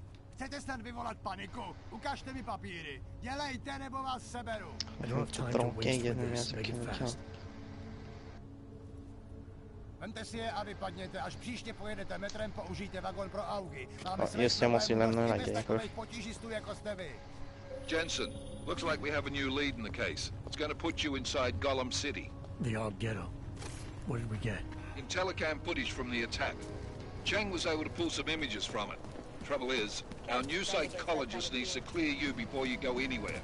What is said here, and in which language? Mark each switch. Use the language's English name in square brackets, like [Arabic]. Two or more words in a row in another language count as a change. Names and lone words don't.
[Czech] Chcete snad vyvolat paniku? Ukažte mi papíry. Dělejte, nebo vás seberu. Vemte si je a vypadněte. Až příště pojedete metrem, použijte vagon pro augy. [Swedish] Just jag måste ju lämna den här grejen först. [Czech] Potížistů jako jste vy. [English] Jensen, looks like we have a new lead in the case. It's going to put you inside Gollum City. The odd ghetto. What did we get? Telecam footage from the attack. Cheng was able to pull some images from it. Trouble is, our new psychologist needs to clear you before you go anywhere.